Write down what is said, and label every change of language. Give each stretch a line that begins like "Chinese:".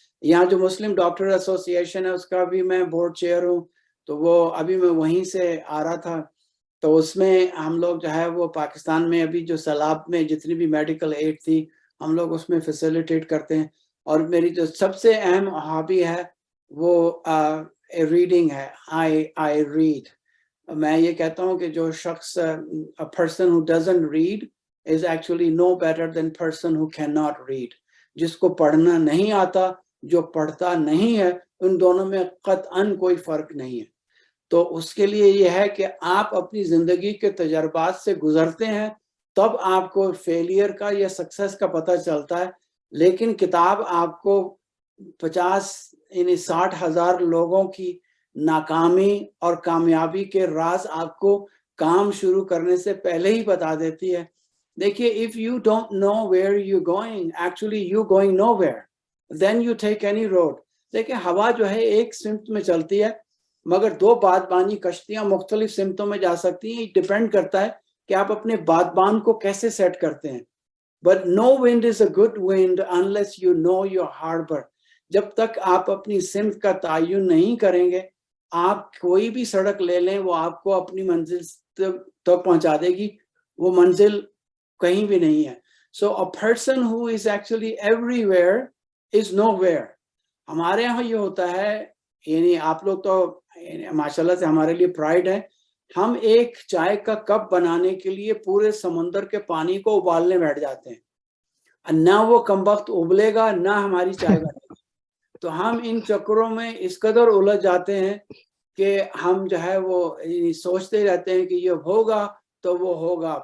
Urdu: یہاں جو مسلم ڈاکٹر ایسوسی ایشن ہے اس کا بھی میں بورڈ چیئر ہوں، تو وہ ابھی میں وہیں سے آ رہا تھا. تو اس میں ہم لوگ جو ہے وہ پاکستان میں ابھی جو سیلاب میں جتنی بھی میڈیکل ایڈ تھی ہم لوگ اس میں فیسیلیٹیٹ کرتے ہیں. اور میری جو سب سے اہم ہابی ہے وہ ریڈنگ ہے.
English: I read.
Urdu: میں یہ کہتا ہوں کہ جو شخص
English: a person who doesn't read is actually no better than person who cannot read.
Urdu: جس کو پڑھنا نہیں آتا، جو پڑھتا نہیں ہے، ان دونوں میں قطعاً کوئی فرق نہیں ہے. تو اس کے لیے یہ ہے کہ آپ اپنی زندگی کے تجربات سے گزرتے ہیں تب آپ کو فیلئر کا یا سکسیس کا پتہ چلتا ہے. لیکن کتاب آپ کو 60,000 لوگوں کی ناکامی اور کامیابی کے راز آپ کو کام شروع کرنے سے پہلے ہی بتا دیتی ہے. دیکھیے
English: if you don't know where you're going, actually you're going nowhere, then you take any road.
Urdu: دیکھیں ہوا جو ہے ایک سمت میں چلتی ہے مگر دو بادبانی کشتیاں مختلف سمتوں میں جا سکتی ہیں. ڈیپینڈ کرتا ہے کہ آپ اپنے بادبان کو کیسے سیٹ کرتے ہیں.
English: But no wind is a good wind unless you know your harbor.
Urdu: جب تک آپ اپنی سمت کا تعین نہیں کریں گے آپ کوئی بھی سڑک لے لیں وہ آپ کو اپنی منزل تک پہنچا دے گی. وہ منزل کہیں بھی نہیں ہے.
English: So a person who is actually everywhere is nowhere.
Urdu: ہمارے یہاں یہ ہوتا ہے, یعنی آپ لوگ تو ماشاءاللہ سے ہمارے لیے پرائڈ ہے, ہم ایک چائے کا کپ بنانے کے لیے پورے سمندر کے پانی کو ابالنے بیٹھ جاتے ہیں. نہ وہ کم وقت ابلے گا نہ ہماری چائے بنے گی. تو ہم ان چکروں میں اس قدر الجھ جاتے ہیں کہ ہم جو ہے وہ سوچتے رہتے ہیں کہ یہ ہوگا تو وہ ہوگا.